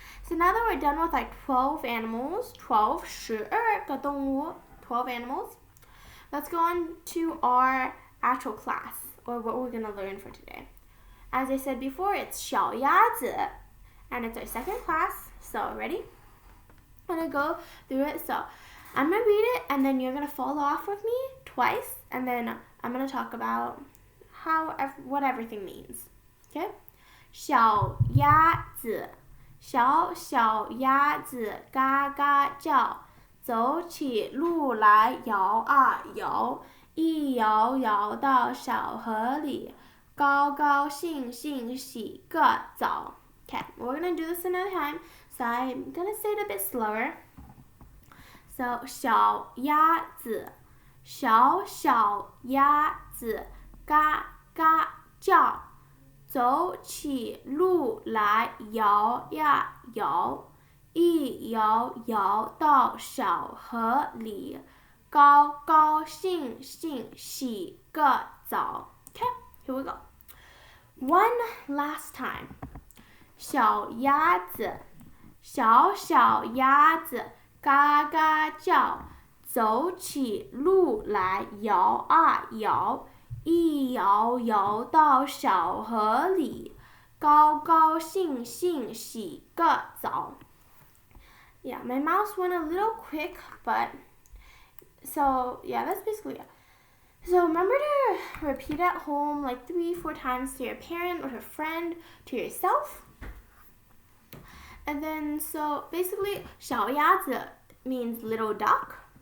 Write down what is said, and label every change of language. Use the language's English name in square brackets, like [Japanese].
[English] So now that we're done with like 12 animals, 12 [Chinese] 12个动物, [English] 12 animals, let's go on to our actual class, or what we're going to learn for today. As I said before, it's 小鸭子, and it's our second class. So, ready? I'm going to go through it. So, I'm going to read it, and then you're going to follow off with me twice, and then I'm going to talk about what everything means. Okay? [Chinese] 小鸭子，小小鸭子嘎嘎叫，走起路来摇啊摇，一摇摇到小河里，高高兴兴洗个澡。 [English] Okay, we're gonna do this another time, so I'm gonna say it a bit slower. [Chinese] So 小鸭子，小小鸭子嘎嘎叫，走起路来摇呀摇，一摇摇到小河里，高高兴兴洗个澡。 [English] Okay, here we go. One last time. [Chinese] 小鸭子，小小鸭子嘎嘎叫，走起路来摇啊摇，一摇摇到小河里，高高兴兴洗个澡。 [English] Yeah, my mouse went a little quick, but so yeah, that's basically it. So remember to repeat at home like 3-4 times to your parent or a friend, to yourself. And then, so basically, 小鸭子 means little duck.